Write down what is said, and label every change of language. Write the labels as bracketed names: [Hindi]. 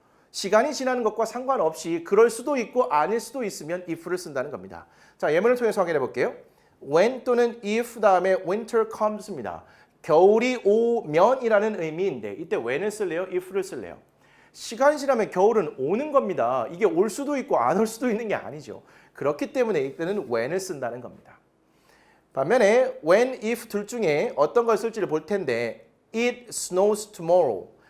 [Korean] 시간이 지나는 것과 상관없이 그럴 수도 있고 아닐 수도 있으면 if를 쓴다는 겁니다. 자, 예문을 통해서 확인해 볼게요. when 또는 if 다음에 [English] winter comes [Korean] 입니다. 겨울이 오면이라는 의미인데 이때 when을 쓸래요? if를 쓸래요? 시간이 지나면 겨울은 오는 겁니다. 이게 올 수도 있고 안 올 수도 있는 게 아니죠. 그렇기 때문에 이때는 when을 쓴다는 겁니다. 반면에 when, if 둘 중에 어떤 걸 쓸지를 볼 텐데 [English] it snows tomorrow.